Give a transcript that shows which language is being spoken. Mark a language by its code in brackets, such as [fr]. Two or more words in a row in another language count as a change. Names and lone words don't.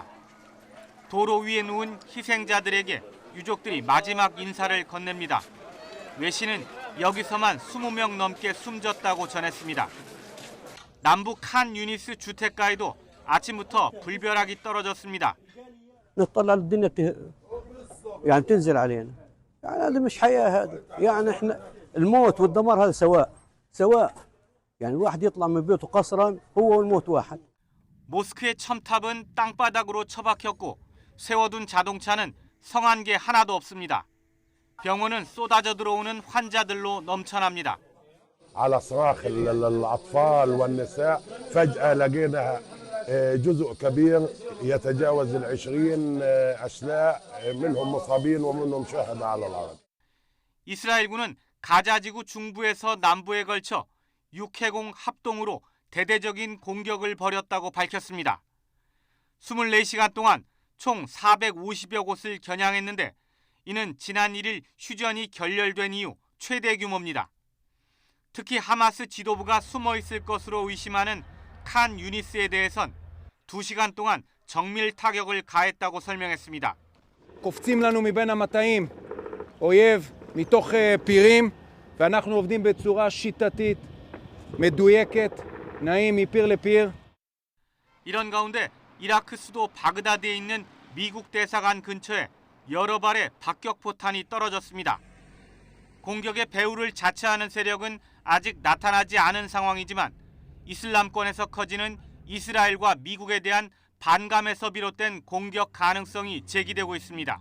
[ko] 도로 위에 누운 희생자들에게 유족들이 마지막 인사를 건넵니다. 외신은 여기서만 20명 넘게 숨졌다고 전했습니다. 남부 칸 유니스 주택가에도 아침부터 불벼락이 떨어졌습니다. [ar] نطلع الدنيا يعني تنزل علينا يعني هذا مش حياة هذا يعني احنا الموت والدمار هذا سواء يعني الواحد يطلع من بيته قسرا هو والموت واحد. [ko] 모스크의 첨탑은 땅바닥으로 처박혔고 세워둔 자동차는 성한 게 하나도 없습니다. 병원은 쏟아져 들어오는 환자들로 넘쳐납니다. [ar] على صراخ الأطفال والنساء فجأة لقينا جزء كبير يتجاوز 20 أشلاء منهم مصابين ومنهم شهداء على الأرض. [ko] 이스라엘군은 가자지구 중부에서 남부에 걸쳐 육해공 합동으로 대대적인 공격을 벌였다고 밝혔습니다. 24시간 동안 총 450여 곳을 겨냥했는데 이는 지난 1일 휴전이 결렬된 이후 최대 규모입니다. 특히 하마스 지도부가 숨어 있을 것으로 의심하는 칸 유니스에 대해선 2시간 동안 정밀 타격을 가했다고 설명했습니다. [he] קופצים לנו מבין המטעים אויב מתוך פירים ואנחנו עובדים בצורה שיטתית, מדויקת, נעים מפיר לפיר. [ko] 이런 가운데 이라크 수도 바그다드에 있는 미국 대사관 근처에 여러 발의 박격포탄이 떨어졌습니다. 공격의 배후를 자처하는 세력은 아직 나타나지 않은 상황이지만 이슬람권에서 커지는 이스라엘과 미국에 대한 반감에서 비롯된 공격 가능성이 제기되고 있습니다.